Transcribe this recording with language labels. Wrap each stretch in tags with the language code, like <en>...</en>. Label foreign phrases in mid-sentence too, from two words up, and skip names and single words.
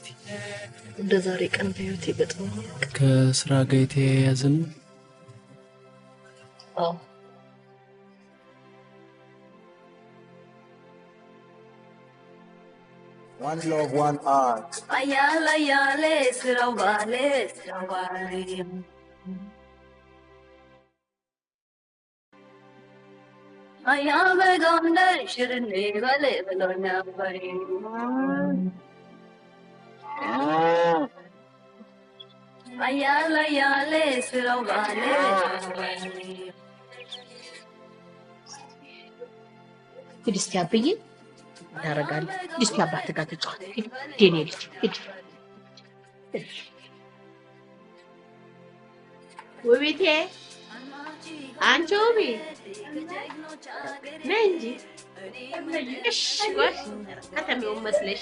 <am>እንደ ዛሬ ቀን በህይወቴ በጣም ከስራ ጋር የተያያዘ ነው? አዎ።</am> <en>One love, one art. Ayala yale sirawale. Ayala gonda shirne vale balona bari. Ayala yale sirawale.</en> <am>እስቲ አብዬ ታረጋለህ። እስቲ አባት ጋር ተጫወት። ዴኔ ልጅ ሂድ። ውቤቴ አንቺ ውቤ ነይ እንጂ። እሺ ጎሽ ከተሜውን መስለሽ</am>